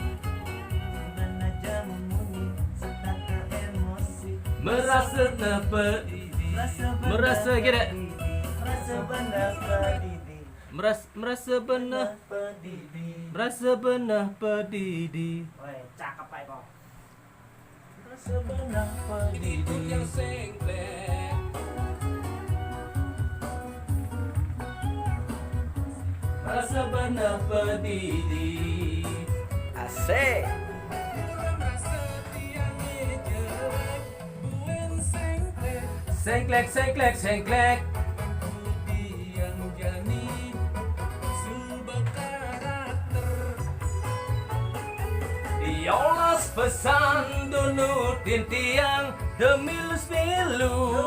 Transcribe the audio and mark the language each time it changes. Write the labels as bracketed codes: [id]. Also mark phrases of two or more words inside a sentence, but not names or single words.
[id] Merasa merasa gede, merasa benar pedidi. Woi, cakep Pak Eko. Merasa benar pedidi yang sengklek. Merasa benar pedidi. Asik. Sengklek, sengklek, sengklek. [ban] Diolas pesan dunutin tiang demilus milu.